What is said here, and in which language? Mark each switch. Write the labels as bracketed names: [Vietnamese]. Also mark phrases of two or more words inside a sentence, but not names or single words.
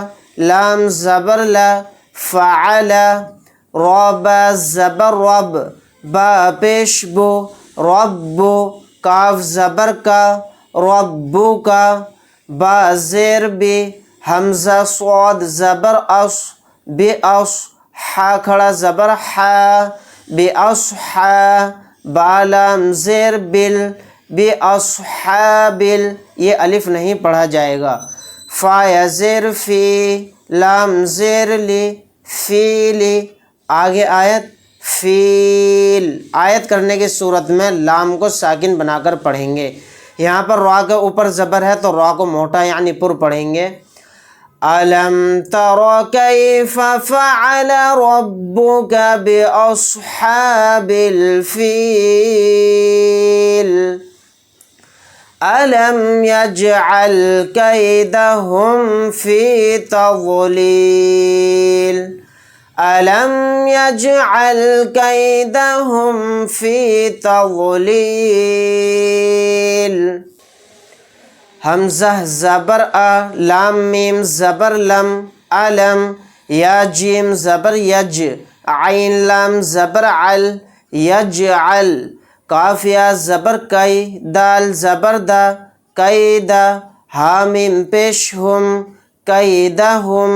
[Hindi] लाम ज़बर ला, फ़अल, रा बा ज़बर रब, बा पेश बो, रब्बु, काफ ज़बर का, रब्बु का, बा ज़ेर बी, हमज़ा स्वाद ज़बर अस, बे अस, हा खड़ा ज़बर हा, बे अस हा, बालाम ज़ेर बिल, बे अस हा बिल, ये अलिफ नहीं पढ़ा जाएगा। फ़ा ज़ेर फ़ी, लाम ज़ेर ली, फ़ीली। आगे आयत फ़ील। आयत करने की सूरत में लाम को साकिन बनाकर पढ़ेंगे। यहाँ पर रा के ऊपर ज़बर है तो रा को मोटा यानी पुर पढ़ेंगे। [Arabic] ألم تر كيف فعل ربك بأصحاب الفيل. ألم يجعل كيدهم في تضليل. ألم يجعل كيدهم في تضليل. [Hindi] हमज़ा ज़बर अ, लाम मीम ज़बर लम, अलम, या जीम ज़बर यज, आइन लाम ज़बर अल, यजअल। काफिया ज़बर कई, दाल ज़बर दा, कैदा, हामिम पेश हुम, कैदहुम।